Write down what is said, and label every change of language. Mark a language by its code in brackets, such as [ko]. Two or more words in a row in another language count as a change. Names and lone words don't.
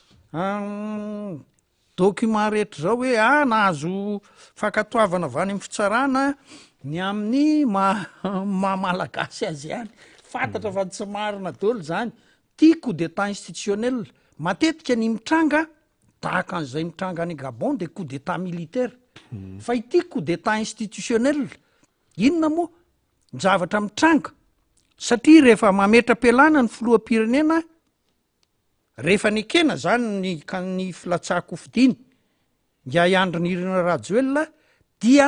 [mg] document rehetra zao hoe nahazo fankatoavana avy any amin'ny fitsarana ny amin'ny malagasy azy any fantatra fa tsy marina daholo zany ty [fr] coup d'état institutionnel [mg] matetika ny mitranga tahaka an'izay mitranga any Gabon de [fr] coup d'état militaire [mg] fa ity [fr] coup d'état institutionnel [mg] inona moa zavatra mitranga satria rehefa mametra-pialana ny filoham-pirenena rehefa ny ekena zany ny filatsahako fidiny Andry Nirina Rajoelina dia